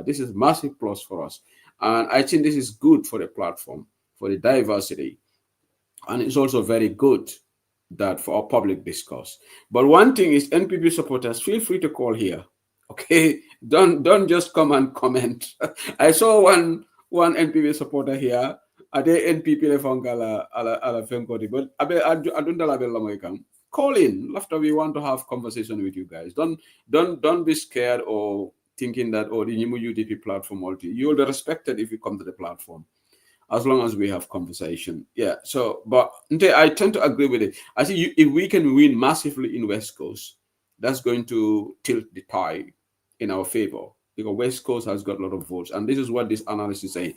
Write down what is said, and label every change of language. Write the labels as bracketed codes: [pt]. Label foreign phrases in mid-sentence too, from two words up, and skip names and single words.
[en] This is massive plus for us. And I think this is good for the platform, for the diversity. And it's also very good that for our public discourse. But one thing is NPP supporters, feel free to call here. Okay? Don't just come and comment. I saw one NPP supporter here. Are they NPP lefangala ala fenkoti? But I don't know. call in. After we want to have conversation with you guys. Don't be scared or thinking that the new UDP platform you'll be respected if you come to the platform, as long as we have conversation. Yeah. So, but I tend to agree with it. I think if we can win massively in West Coast, that's going to tilt the tide in our favor, because West Coast has got a lot of votes, and this is what this analyst is saying.